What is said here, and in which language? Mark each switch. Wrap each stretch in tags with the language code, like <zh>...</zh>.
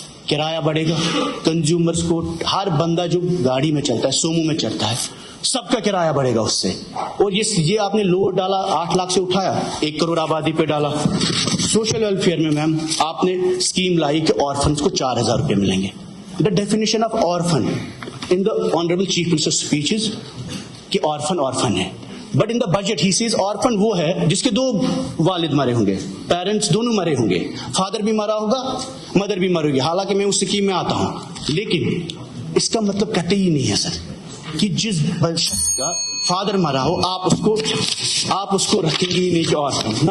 <ur>کرایہ بڑھے گا، کنزیومرز کو، ہر بندہ جو گاڑی میں چلتا ہے، سومو میں چلتا ہے، سب کا کرایہ بڑھے گا اس سے. اور یہ آپ نے لوڈ ڈالا 8 لاکھ سے اٹھایا، 1 کروڑ آبادی پہ ڈالا. سوشل ویلفیئر میں میم آپ نے اسکیم لائی کہ آرفنس کو 4,000 روپے ملیں گے.</ur> <en>The definition of orphan in the honourable chief minister speech is کہ orphan ہے. But in the budget he says orphan</en> <ur>وہ ہے جس کے 2 والد مرے ہوں گے، پیرنٹس دونوں مرے ہوں گے، فادر بھی مرا ہوگا، مدر بھی مر ہوگی. حالانکہ میں اس اسکیم میں آتا ہوں، لیکن اس کا مطلب کہتے ہی نہیں ہے سر کہ جس شخص کا فادر مرا ہو آپ اس کو رکھیں گے ہی نہیں کہ آرفن.</ur>